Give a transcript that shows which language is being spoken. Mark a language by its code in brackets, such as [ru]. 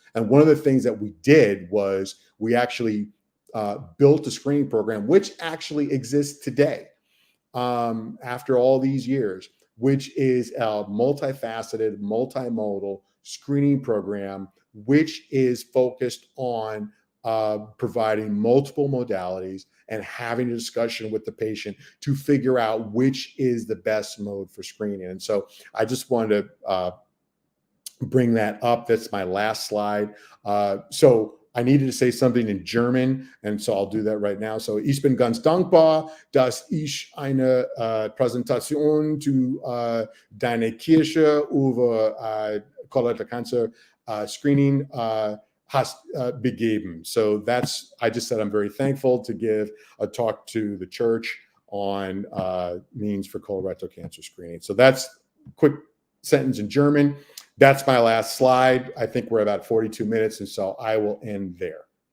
[en] And one of the things that we did was we actually built a screening program, which actually exists today after all these years, which is a multifaceted, multimodal screening program, which is focused on providing multiple modalities and having a discussion with the patient to figure out which is the best mode for screening. And so I just wanted to bring that up. That's my last slide. So I needed to say something in German, and so I'll do that right now. [de] So ich bin ganz dankbar, dass ich eine Präsentation zu deiner Kirche über Colorectal Cancer Screening has begeben. [en] So I just said I'm very thankful to give a talk to the church on means for colorectal cancer screening. So that's a quick sentence in German. That's my last slide. I think we're about 42 minutes, and so I will end there.